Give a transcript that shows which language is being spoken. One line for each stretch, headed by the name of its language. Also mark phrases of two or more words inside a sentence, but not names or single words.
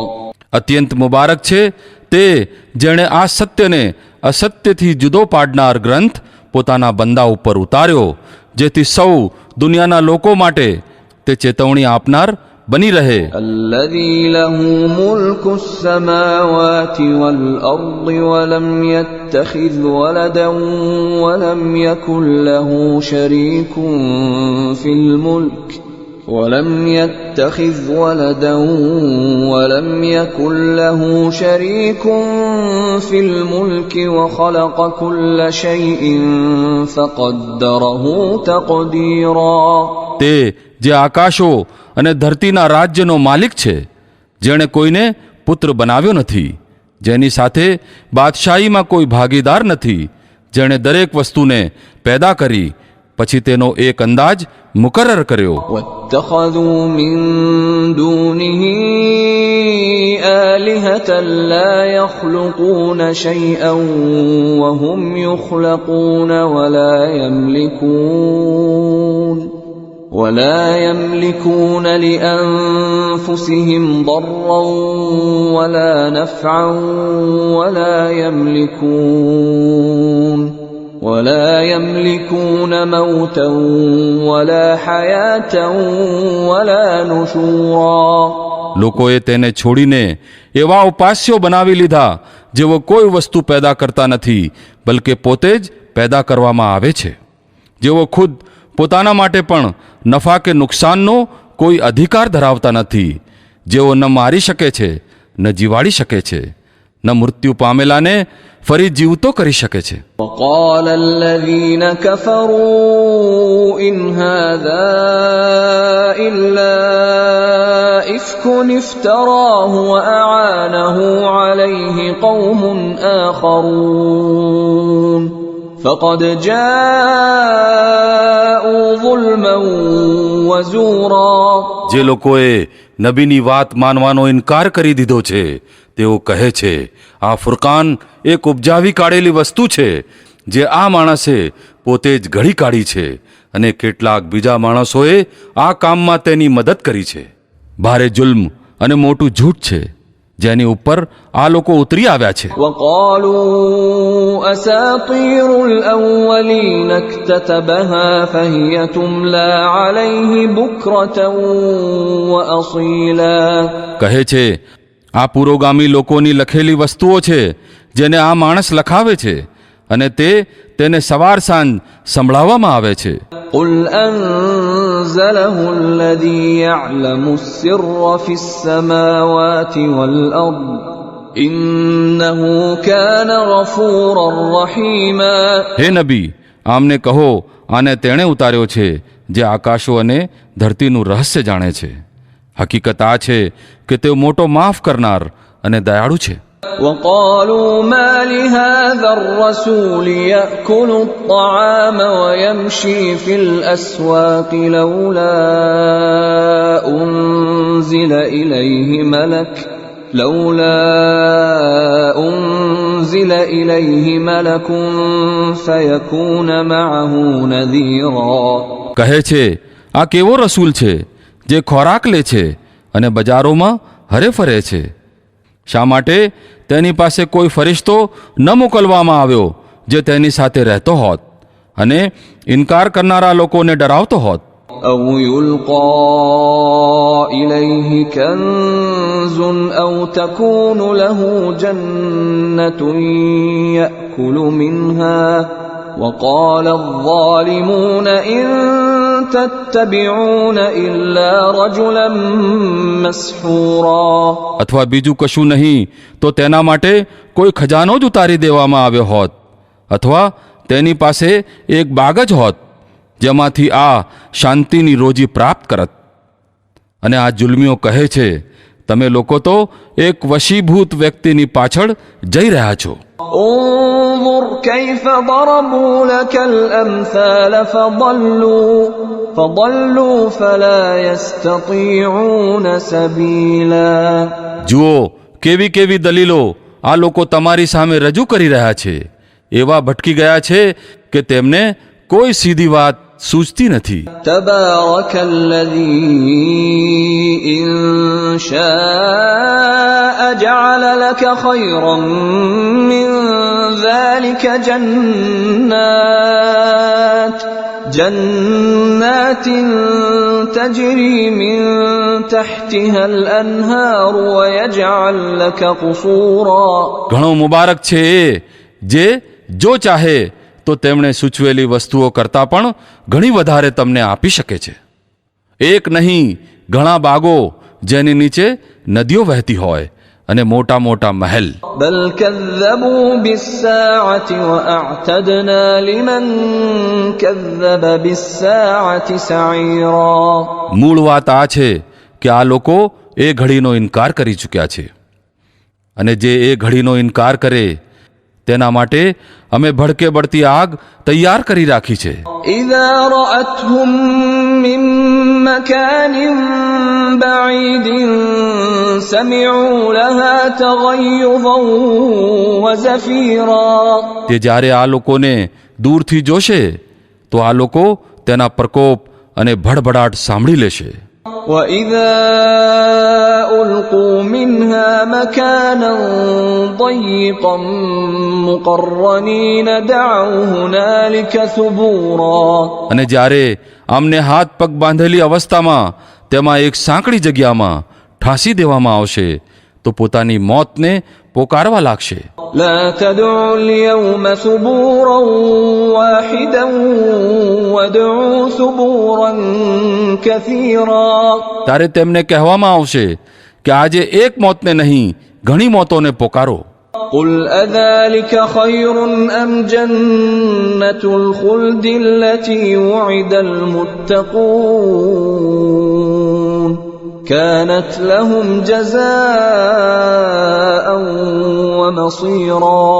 Gujarati: અત્યંત મુબારક છે તે જેણે આ સત્યને અસત્યથી જુદો પાડનાર ગ્રંથ પોતાના બંદા ઉપર ઉતાર્યો, જેથી સૌ દુનિયાના લોકો માટે તે ચેતવણી આપનાર બની રહે.
Arabic: الذي له ملك السماوات والأرض ولم يتخذ ولدا ولم يكن له شريك في الملك ولم يتخذ ولدا ولم يكن له شريك في الملك وخلق كل شيء فقدره تقديرا.
Gujarati: તે જે આકાશો અને ધરતીના રાજ્યનો માલિક છે, જેણે કોઈને પુત્ર બનાવ્યો નથી, જેની સાથે બાદશાહીમાં કોઈ ભાગીદાર નથી, જેણે દરેક વસ્તુને પેદા કરી પછી તેનો એક અંદાજ મુકરર કર્યો.
Arabic: واتخذوا من دونه آلهة لا يخلقون شيئا وهم يخلقون ولا يملكون لأنفسهم ضرا ولا نفعا ولا يملكون موتا ولا حياة ولا نشورا.
Gujarati: લોકોએ તેને છોડીને એવા ઉપાસ્યો બનાવી લીધા જેઓ કોઈ વસ્તુ પેદા કરતા નથી, બલકે પોતે જ પેદા કરવામાં આવે છે, જેઓ ખુદ પોતાના માટે પણ નફા કે નુકસાનનો કોઈ અધિકાર ધરાવતા નથી, જેઓ ન મારી શકે છે, ન જીવાડી શકે છે, ન મૃત્યુ પામેલાને ફરી જીવતો કરી શકે છે.
Arabic: وقال الذين كفروا إن هذا إلا إفك افتراه وأعانه عليه قوم آخرون فقد جاءوا ظلما وزورا.
Gujarati: જે લોકોએ નબીની વાત માનવાનો ઇનકાર કરી દીધો છે, તેઓ કહે છે આ ફુરકાન એક ઉપજાવી કાઢેલી વસ્તુ છે, જે આ માણસે પોતે જ ઘડી કાઢી છે, અને કેટલાક બીજા માણસોએ આ કામમાં તેની મદદ કરી છે. ભારે જુલ્મ અને મોટું જૂઠ છે જેની ઉપર આ લોકો ઉતરી આવ્યા છે.
Arabic: وقالوا أساطير الأولين اكتتبها فهي تملى عليه بكرة وأصيلا.
Gujarati: કહે છે આ પુરોગામી લોકોની લખેલી વસ્તુઓ છે જેને આ માણસ લખાવે છે, અને તેને સવાર સાંજ સંભળાવવામાં આવે છે.
Arabic: قل أنزله الذي يعلم السر في السماوات والأرض إنه كان غفورا رحيما.
Gujarati: હે નબી, આમને કહો આને તેણે ઉતાર્યો છે જે આકાશો અને ધરતીનું રહસ્ય જાણે છે. હકીકત આ છે કે તે મોટો માફ કરનાર અને દયાળુ છે.
Arabic: وقالوا ما لهذا الرسول يأكل الطعام ويمشي في الأسواق لولا أنزل إليه ملك فيكون معه نذيرا.
Gujarati: કહે છે આ કેવો રસૂલ છે જે ખોરાક લે છે અને બજારોમાં હરે ફરે છે. શા માટે તેની પાસે કોઈ ફરિશ્તો ન મોકલવામાં આવ્યો જે તેની સાથે રહેતો હોત અને ઇનકાર કરનારા લોકોને ડરાવતો હોત.
Arabic: أو يلقى إليه كنز أو تكون له جنة يأكل منها وقال الظالمون إن تتبعون إلا رجلا مسحورا.
Gujarati: અથવા બીજું કશું નહીં તો તેના માટે કોઈ ખજાનો જ ઉતારી દેવામાં આવ્યો હોત, અથવા તેની પાસે એક બાગ જ હોત જેમાંથી આ શાંતિની રોજી પ્રાપ્ત કરત. અને આ જુલ્મીઓ કહે છે તમે લોકો તો એક વશીભૂત વ્યક્તિની પાછળ જઈ રહ્યા છો.
Arabic: انظر كيف ضربوا لك الأمثال فضلوا فلا يستطيعون سبيلا.
Gujarati: જુઓ કેવી કેવી દલીલો આ લોકો તમારી સામે રજૂ કરી રહ્યા છે. એવા ભટકી ગયા છે કે તેમને કોઈ સીધી વાત સૂઝતી નથી.
Arabic: تبارك الذي إن شاء جعل لك خيرا من ذلك جنات تجري من تحتها الأنهار ويجعل لك قصورا.
Gujarati: ઘણો મુબારક છે એ જે જો ચાહે તો તેમણે સૂચવેલી વસ્તુઓ કરતાં પણ ઘણી વધારે તમને આપી શકે છે. એક નહીં ઘણા બાગો જેની નીચે નદીઓ વહેતી હોય અને મોટા મોટા મહેલ.
Arabic: بل كذبوا بالساعة وأعتدنا لمن كذب بالساعة سعيرا.
Gujarati: મૂળ વાત આ છે કે આ લોકો એ ઘડીનો ઇનકાર કરી ચૂક્યા છે અને જે એ ઘડીનો ઇનકાર કરે તેના માટે અમે ભડકે બળતી આગ તૈયાર કરી રાખી છે.
Arabic: إذا رأتهم من مكان بعيد سمعوا لها تغيظا وزفيرا.
Gujarati: તે જ્યારે આ લોકોને દૂરથી જોશે તો આ લોકો તેના પ્રકોપ અને ભડભડાટ સાંભળી લેશે.
Arabic: وإذا ألقوا منها مكانا ضيقا مقرنين دعوا هنالك ثبورا.
Gujarati: અને જ્યારે આમને હાથ પગ બાંધેલી અવસ્થામાં તેમાં એક સાંકડી જગ્યામાં ઠાંસી દેવામાં આવશે તો પોતાની મોતને પોકારવા લાગશે.
Arabic: لا تدعوا اليوم ثبورا واحدا وادعوا ثبورا كثيرا.
Gujarati: ત્યારે તેમને કહેવામાં આવશે કે આજે એક મોતને નહીં ઘણી મોતોને પોકારો.
Arabic: قل أذلك خير أم جنة الخلد التي وعد المتقون كانت لهم جزاء ومصيرا.